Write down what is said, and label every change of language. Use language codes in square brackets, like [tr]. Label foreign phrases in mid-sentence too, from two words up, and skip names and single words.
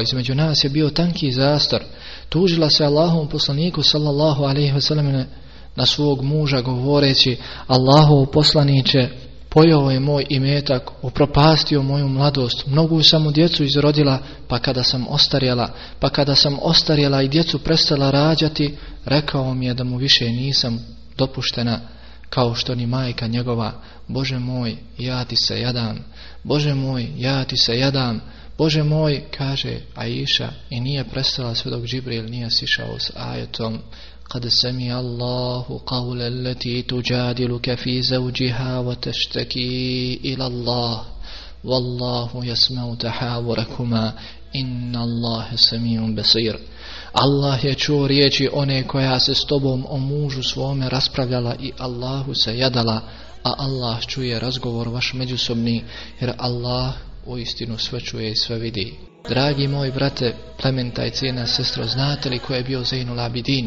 [bs] Između nas je bio tanki zastor. Tužila se Allahovom poslaniku [ar] صلى الله عليه وسلم [bs] na svog muža govoreći: Allahov poslaniće, pojeo je moj imetak, upropastio moju mladost, mnogu sam mu djecu izrodila, pa kada sam ostarjela i djecu prestala rađati, rekao mi je da mu više nisam dopuštena, kao što ni majka njegova. Bože moj, ja ti se jadam, Bože moj, ja ti se jadam, Bože moj, kaže Aisha, i nije prestala sve dok Džibril nije sišao s ajetom: [ar] قد سمع الله قول التي تجادلك في زوجها وتشتكي إلى الله والله يسمع تحاوركما إن الله سميع بصير. [bs] Allah je čuo riječi one koja se s tobom o mužu svome raspravljala i Allahu se jadala, a Allah čuje razgovor vaš međusobni, jer Allah uistinu sve čuje i sve vidi. Dragi moji brate, plementa i cijena sestro, znate li ko je bio Zainul Abidin?